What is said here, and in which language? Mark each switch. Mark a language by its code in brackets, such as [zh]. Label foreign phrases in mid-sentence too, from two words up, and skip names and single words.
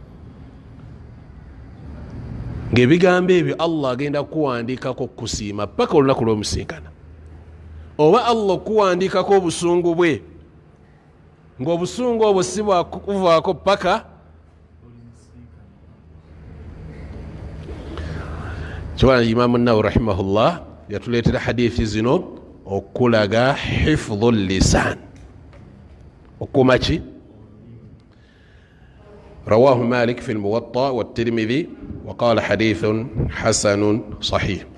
[lg] ng'ebigambo ebyo Allah agenda kuwandiikako kusiima paka olunaku lw'omusinkana oba Allah okuwandiikako obusungu bwe ng'obusungu obwo si bwakuvaako paka kibana Imam an-Nawawi rahimahullah yatuleetera hadithi zino okulaga [ar] حفظ اللسان [lg] okumaki. [ar] رواه مالك في الموطأ والترمذي وقال حديث حسن صحيح.